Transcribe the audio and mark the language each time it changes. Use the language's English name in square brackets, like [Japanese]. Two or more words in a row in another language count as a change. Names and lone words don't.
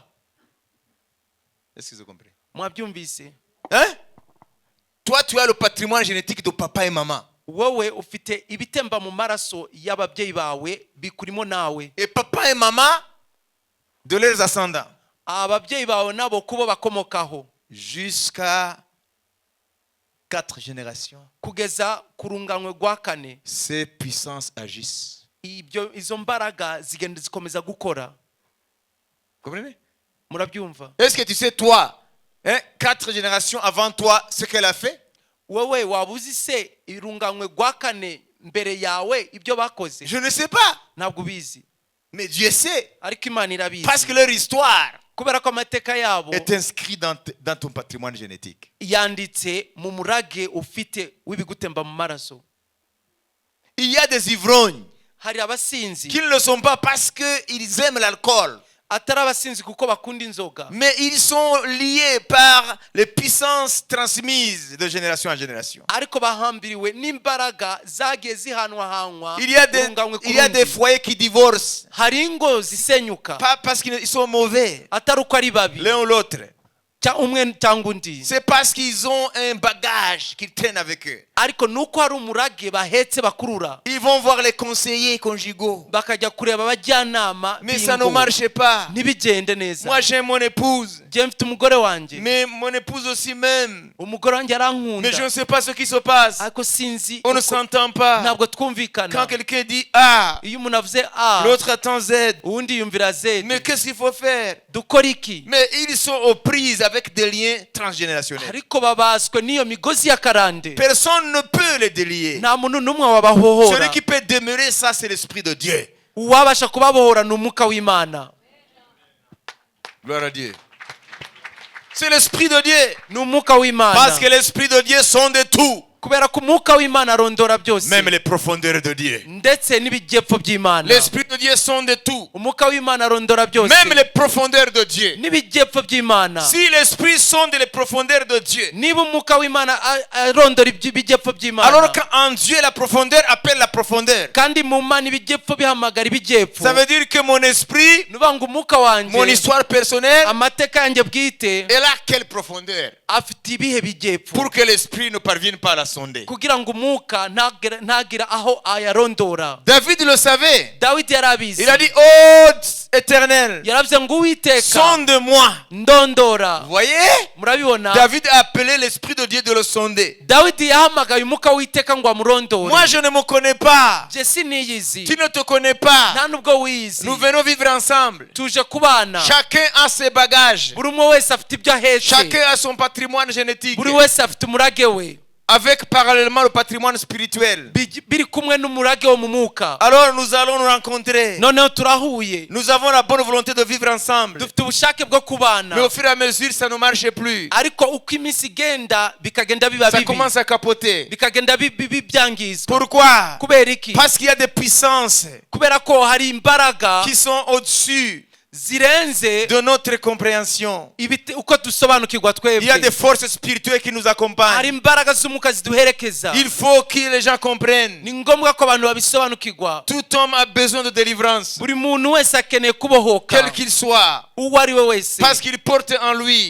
[French] Est-ce que vous comprenez? [Kinyarwanda] Mwabyumvise? Hein? [French] Toi, tu as le patrimoine génétique de papa et maman. [Kinyarwanda] Wowe ufite ibitemba mu maraso y'ababyeyi bawe bikurimo nawe. [French] Et papa et maman de leurs ascendants. [Kinyarwanda] Ababyeyi bawe nabo kubo bakomokaho. [French] Jusqu'à 4 générations. [Kinyarwanda] Kugeza ku runganywe rwa kane. [French] Ces puissances agissent. [Kinyarwanda] Izo mbaraga zigenda zikomeza gukora. [French] Comprenez? [Kinyarwanda] Murabyumva? [French] Est-ce que tu sais, toi, 4 générations avant toi, ce qu'elle a fait? [Kinyarwanda] Wowe wabuzi se irunganywe rwa kane mbere yawe ibyo bakoze? [French] Je ne sais pas. [Kinyarwanda] Ntabwo ubizi. [French] Mais Dieu sait. [Kinyarwanda] Ariko Imana irabizi. [French] Parce que leur histoire [Kinyarwanda] kubera ko amateka yabo [French] est inscrite dans ton patrimoine génétique. [Kinyarwanda] yanditse mu murage ufite w'ibigutemba mu maraso. [French] Il y a des ivrognes [Kinyarwanda] Hari abasinzi [French] qui ne le sont pas parce qu'ils aiment l'alcool. [Kinyarwanda] atari abasinzi kuko bakunda inzoga, [French] Mais ils sont liés par les puissances transmises de génération en génération. [Kinyarwanda] ariko bahambiriwe n'imbaraga zagiye zihanwahanwa. [French] Il y a des foyers qui divorcent. [Kinyarwanda] Hari ingo zisenyuka [French] Pas parce qu'ils sont mauvais, [Kinyarwanda] atari uko ari babi [French] l'un ou l'autre. [Kinyarwanda] umwe cyangwa undi, [French] C'est parce qu'ils ont un bagage qu'ils traînent avec eux. [Kinyarwanda] ariko nuko hari umurage bahetse bakurura. [French] Ils vont voir les conseillers conjugaux. [Kinyarwanda] Bakajya kureba abajyanama [French] Mais ça ne [Kinyarwanda] b'ingo. [French] marche pas. [Kinyarwanda] Ntibigende neza. [French] Moi j'ai mon épouse. [Kinyarwanda] Njye mfite umugore wanjye, [French] Mais mon épouse aussi même. [Kinyarwanda] umugore wanjye [French] Mais je [Kinyarwanda] arankunda, [French] ne sais pas ce qui se passe. [Kinyarwanda] ariko sinzi [French] On ne [Kinyarwanda] uko- [French] s'entend pas. [Kinyarwanda] ntabwo twumvikana. [French] Quand quelqu'un dit A, [Kinyarwanda] Iyo umuntu avuze A [French] l'autre attend Z. [Kinyarwanda] uwundi yumvira Z. [French] Mais qu'est-ce qu'il faut faire? [Kinyarwanda] Dukora iki? [French] Mais ils sont aux prises avec des liens transgénérationnels. [Kinyarwanda] Ariko babaswe n'iyo migozi y'akarande. [French] Personne ne peut les délier. [Kinyarwanda] Nta muntu n'umwe [French] Celui [Kinyarwanda] wabahohora. [French] qui peut demeurer ça, c'est l'Esprit de Dieu. [Kinyarwanda] Uwabasha kubabohora ni umwuka w'Imana. [French] Gloire à Dieu. C'est l'Esprit de Dieu. [Kinyarwanda] Ni umwuka w'Imana. [French] Parce que l'Esprit de Dieu sonde tout. [Kinyarwanda] kubera ko umwuka w'Imana arondora byose, [French] Même les profondeurs de Dieu. [Kinyarwanda] ndetse n'ibijyepfo by'Imana. [French] L'Esprit de Dieu sonde tout. [Kinyarwanda] Umwuka w'Imana arondora byose, [French] Même les profondeurs de Dieu. [Kinyarwanda] n'ibijyepfo by'Imana. [French] Si l'Esprit sonde les profondeurs de Dieu, [Kinyarwanda] Niba umwuka w'Imana arondora ibijyepfo by'Imana, [French] alors qu'en Dieu la profondeur appelle la profondeur, [Kinyarwanda] kandi mu Mana ibijyepfo bihamagara ibijyepfo, [French] ça veut dire que mon esprit, [Kinyarwanda] nuvuga ngo umwuka [French] mon [Kinyarwanda] wanjye, [French] histoire personnelle, [Kinyarwanda] amateka yanjye bwite [French] elle a quelle profondeur [Kinyarwanda] afite ibihe bijyepfo, [French] pour que l'Esprit ne parvienne pas à la sonder. [Kinyarwanda] kugira ngo umwuka ntagira aho ayarondora. [French] David le savait. [Kinyarwanda] Dawidi yarabizi, [French] Il a dit, oh éternel, [Kinyarwanda] yaravuze ngo Uwiteka [French] sonde-moi. [Kinyarwanda] ndondora. [French] Vous voyez? [Kinyarwanda] Murabibona, [French] David a appelé l'Esprit de Dieu de le sonder. [Kinyarwanda] Dawidi yahamagaye umwuka w'Uwiteka ngo amurondore. [French] Moi, je ne me connais pas. [Kinyarwanda] Je siniyizi, [French] Tu ne te connais pas. [Kinyarwanda] nta nubwo wiyizi. [French] Nous venons vivre ensemble. [Kinyarwanda] Tuje kubana, [French] Chacun a ses bagages. [Kinyarwanda] buri umwe wese afite ibyo ahetse, [French] Chacun a son patrimoine génétique. [Kinyarwanda] buri wese afite umurage we, [French] Avec parallèlement le patrimoine spirituel. [Kinyarwanda] biri kumwe n'umurage wo mu mwuka. [French] Alors nous allons nous rencontrer. [Kinyarwanda] Noneho turahuye, [French] Nous avons la bonne volonté de vivre ensemble. [Kinyarwanda] dufite ubushake bwo kubana, [French] Mais au fur et à mesure, ça ne marche plus. [Kinyarwanda] ariko uko iminsi igenda bikagenda biba [French] Ça [Kinyarwanda] bibi, [French] commence à capoter. [Kinyarwanda] bikagenda byangizwa. [French] Pourquoi? [Kinyarwanda] Kubera iki? [French] Parce qu'il y a des puissances [Kinyarwanda] Kubera ko hari imbaraga [French] qui sont au-dessus [Kinyarwanda] zirenze [French] de notre compréhension. [Kinyarwanda] uko dusobanukirwa [French] Il y a des [Kinyarwanda] twebwe. [French] forces spirituelles qui nous [Kinyarwanda] Hari [French] accompagnent. [Kinyarwanda] imbaraga z'umwuka ziduherekeza. [French] Il faut que les gens comprennent. [Kinyarwanda] Ni ngombwa ko abantu babisobanukirwa. [French] Tout homme a besoin de délivrance, [Kinyarwanda] Buri muntu wese akeneye kubohoka, [French] quel qu'il soit, [Kinyarwanda] uwo ari we wese, [French] parce qu'il porte en lui